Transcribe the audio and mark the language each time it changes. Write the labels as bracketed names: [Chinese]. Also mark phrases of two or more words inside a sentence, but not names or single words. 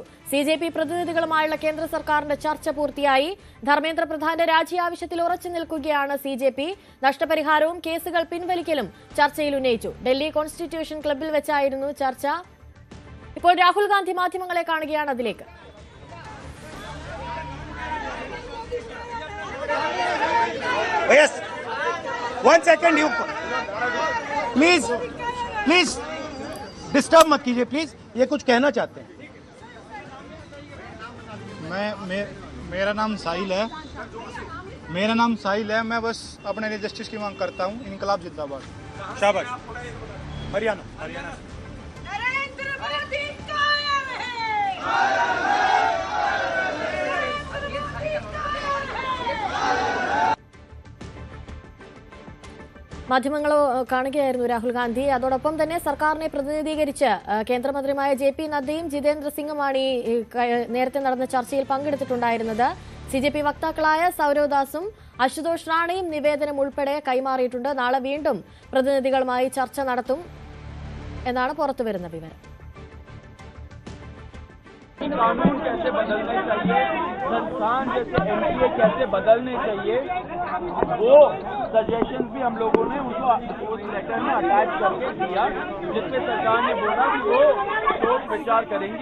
[Malayalam] സിജെപി പ്രതിനിധികളുമായുള്ള കേന്ദ്ര സർക്കാരിന്റെ ചർച്ച പൂർത്തിയായി. ധർമ്മേന്ദ്ര പ്രധാന്റെ രാജി ആവശ്യത്തിൽ ഉറച്ചു നിൽക്കുകയാണ് സിജെപി. നഷ്ടപരിഹാരവും കേസുകൾ പിൻവലിക്കലും ചർച്ചയിൽ ഉന്നയിച്ചു. ഡൽഹി കോൺസ്റ്റിറ്റ്യൂഷൻ ക്ലബ്ബിൽ വെച്ചായിരുന്നു ചർച്ച. ഇപ്പോൾ രാഹുൽ ഗാന്ധി മാധ്യമങ്ങളെ കാണുകയാണ്. അതിലേക്ക് [Hindi] प्लीज डिस्टर्ब मत कीजिए प्लीज, ये कुछ कहना चाहते हैं। मेरा नाम साहिल है। मैं बस अपने लिए जस्टिस की मांग करता हूँ। इनकलाब जिंदाबाद। शाबाश। हरियाणा नरेंद्र मोदी कायम है। [Malayalam] മാധ്യമങ്ങൾ കാണുകയായിരുന്നു രാഹുൽ ഗാന്ധി. അതോടൊപ്പം തന്നെ സർക്കാരിനെ പ്രതിനിധീകരിച്ച് കേന്ദ്രമന്ത്രിമാരായ ജെ.പി. നദ്ദയും ജിതേന്ദ്ര സിംഗുമാണ് ഈ നേരത്തെ നടന്ന ചർച്ചയിൽ പങ്കെടുത്തിട്ടുണ്ടായിരുന്നത്. സിജെപി വക്താക്കളായ സൗരവ് ദാസും അശുതോഷ് റാണയും നിവേദനം ഉൾപ്പെടെ കൈമാറിയിട്ടുണ്ട്. നാളെ വീണ്ടും പ്രതിനിധികളുമായി ചർച്ച നടത്തും എന്നാണ് പുറത്തുവരുന്ന വിവരം. [Hindi] कानून कैसे बदलने चाहिए, संस्थान जैसे एनडीए कैसे बदलने चाहिए, वो सजेशन भी हम लोगों ने उस लेटर में अटैच करके दिया, जिसपे सरकार ने बोला कि वो सोच विचार करेंगी।